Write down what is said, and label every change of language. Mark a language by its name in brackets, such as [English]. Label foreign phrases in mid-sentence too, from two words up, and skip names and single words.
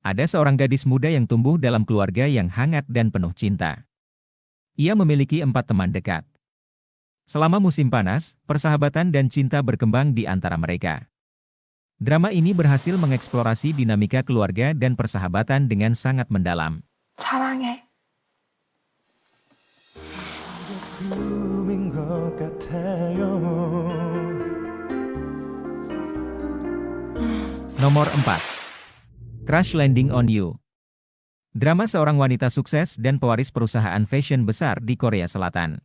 [Indonesian] Ada seorang gadis muda yang tumbuh dalam keluarga yang hangat dan penuh cinta. Ia memiliki 4 teman dekat. Selama musim panas, persahabatan dan cinta berkembang di antara mereka. Drama ini berhasil mengeksplorasi dinamika keluarga dan persahabatan dengan sangat mendalam. [Korean] 사랑해. 꿈인 것 같아요. [Indonesian] Nomor 4. Crash Landing on You. Drama seorang wanita sukses dan pewaris perusahaan fashion besar di Korea Selatan.